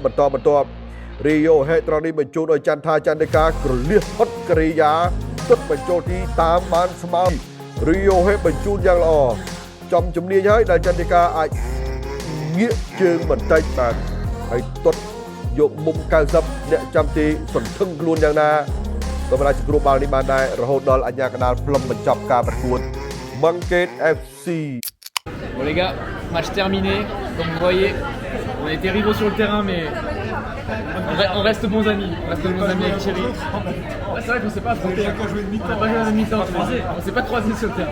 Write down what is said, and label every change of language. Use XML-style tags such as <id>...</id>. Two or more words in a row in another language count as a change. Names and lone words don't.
<km>បន្តបន្ទាប់រីយ៉ូហេត្រង់នេះបញ្ជូនឲ្យចន្ទថាចន្ទកាក្រលៀសផុតកិរិយាទាត់បញ្ចូលទីតាមបានស្មើរីយ៉ូហេបញ្ជូនយ៉ាងល្អចំជំនាញហើយដែលចន្ទកាអាចងាកជើងបន្តិចបាទហើយទាត់យកមុំ90អ្នកចាំទីសន្ធឹងខ្លួនយ៉ាងណាក៏មិនអាចស្រួលបាល់នេះបានដែររហូតដល់អាជ្ញាកណ្ដាលផ្លុំបញ្ចប់ការប្រកួត Banquet FC.</km> <fr>Bon les gars, match terminé, comme vous voyez, on a été rivaux sur le terrain mais on reste bons amis, avec Thierry. Ouais, c'est vrai qu'on s'est pas affronté, on n'a pas joué à mi-temps, on s'est pas croisés sur le terrain.</fr>